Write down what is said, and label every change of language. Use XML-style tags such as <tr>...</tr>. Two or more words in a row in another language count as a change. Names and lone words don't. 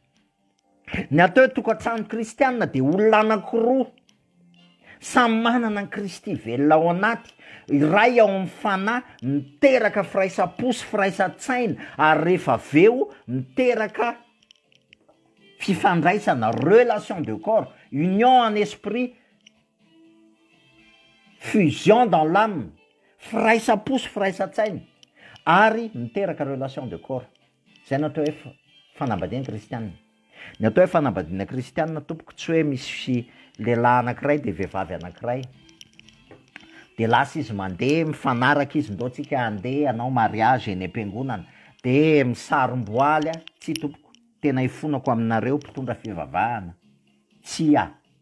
<mg>Ny atao hoe tokantrano kristianina de olona anankiroa. samy manana ny Kristy velona ao anaty, iray ao amin'ny fanahy miteraka firaisa-po sy firaisa-tsaina, ary rehefa aveo miteraka fifandraisana,</mg> <fr>relation de corps, union en esprit, fusion dans l'âme,</fr> <mg>firaisa-po sy firaisa-tsaina, ary miteraka</mg> <fr>relation de corps.</fr> <mg>Zay no atao hoe fanambadiana kristianina. Ny atao hoe fanambadiana kristianina tompoko tsy hoe misy lehilahy anankiray de vehivavy anankiray, de lasa izy mandeha mifanaraka izy, ndao tsika andeha anao mariage eny am-piangonana, de misarom-boaly a, tsy tompoko, tena ifonako aminareo mpitondra fivavahana, tsy a.</mg>